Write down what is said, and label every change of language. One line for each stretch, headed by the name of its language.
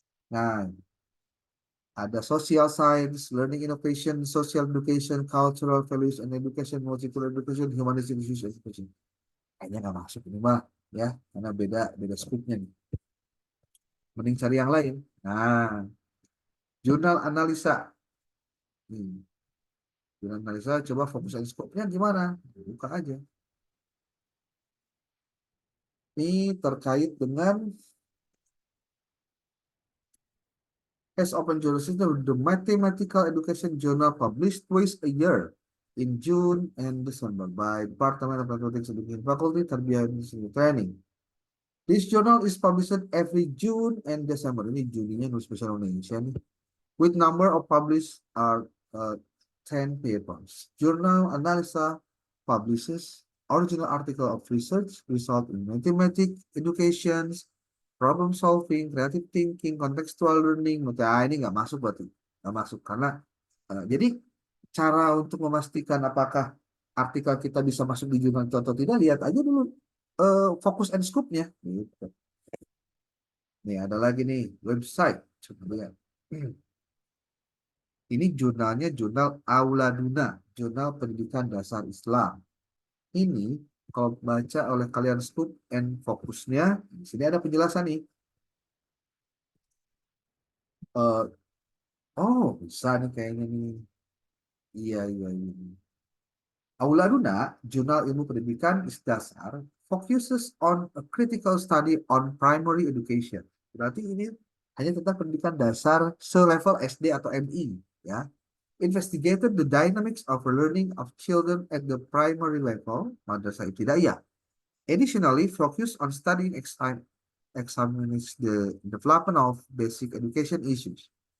English: Nah, ada social science, learning innovation, social education, cultural values and education, multiple education, humanistic issues education.
Indonesian: Kayaknya nggak masuk ini mah, ya, karena beda beda skupnya nih. Mending cari yang lain. Nah, jurnal analisa. Jurnal analisa, coba fokus and scope-nya gimana? Buka aja. Ini terkait dengan
English: as open journalism, the mathematical education journal published twice a year in June and December by Department of Mathematics Education Faculty, Tarbiyah and Training. This journal is published every June and December.
Indonesian: Ini Juninya nulis special Indonesia nih.
English: With number of published are 10 papers. Journal Analysa publishes original article of research result in mathematics, educations, problem solving, creative thinking, contextual learning.
Indonesian: Nah, ini nggak masuk berarti. Nggak masuk karena jadi cara untuk memastikan apakah artikel kita bisa masuk di jurnal itu atau tidak, lihat aja dulu fokus and scope-nya. Gitu. Nih ada lagi nih website. Coba lihat. Ini jurnalnya jurnal Auladuna, jurnal pendidikan dasar Islam. Ini kalau baca oleh kalian scope and fokusnya, di sini ada penjelasan nih. Oh, bisa nih kayaknya nih. Iya, iya, iya.
English: Auladuna, jurnal ilmu pendidikan dasar, focuses on a critical study on primary education.
Indonesian: Berarti ini hanya tentang pendidikan dasar selevel SD atau MI, ya.
English: Investigated the dynamics of learning of children at the primary level, madrasah ibtidaiyah. Additionally, focus on studying examines the development of basic education issues.